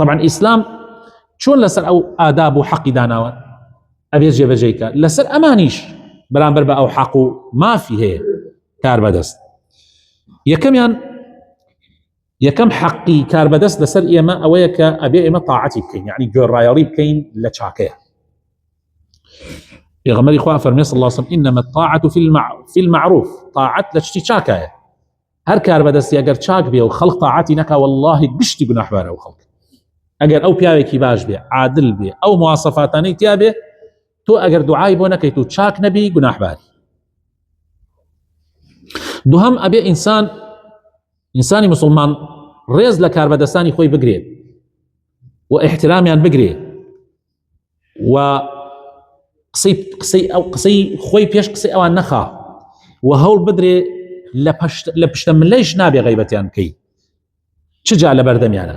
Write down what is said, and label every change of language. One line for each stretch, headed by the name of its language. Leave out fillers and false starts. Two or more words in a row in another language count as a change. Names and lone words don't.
Central Kurdish: طبعا ئیسلام چۆن لەسەر ئەو ئاداب و حەقی داناوە ئەبێ جێبەجێیکە لەسەر ئەمانیش بەرامبەر بە ئەو حەق و مافی هەیە کار بەدەست. یەکەم حەقی کار بەدەست لەسەر ئێمە ئەوەیە کە ئەبێ ئێمە تاعەتی بکەین، یعنی گوێڕایەڵی بکەین لە چاکەیە. پێغەمبەری خوا فەرمێ
Arabic: صلی الله علیه وسلم إنما الطاعة في المعروف،
Central Kurdish: طاعت لە شتی چاکایە. هەر کار بەدەستی ئەگەر چاک بێ و خەڵق تاعەتی نەکا والله گشتی گوناحبارە ئەو خەڵک. ئەگەر ئەو پیاوێکی باش بێ، عادل بێ، ئەو مواصفاتانەی تیا بێ، تۆ ئەگەر دوعای بۆ نەکەیت و چاک نەبی گوناحباری. دووهەم ئەبێ ئینسانی مسلمان ڕێز لە کار بەدەستانی خۆی بگرێت و احترامیان بگرێ و قسەی خۆی پێش قسەی ئەوان نەخا و هەوڵ بدرێ لە پشتە ملەیش نابێ غیبەتیان بکەی چ جا لە بەردەمیانە.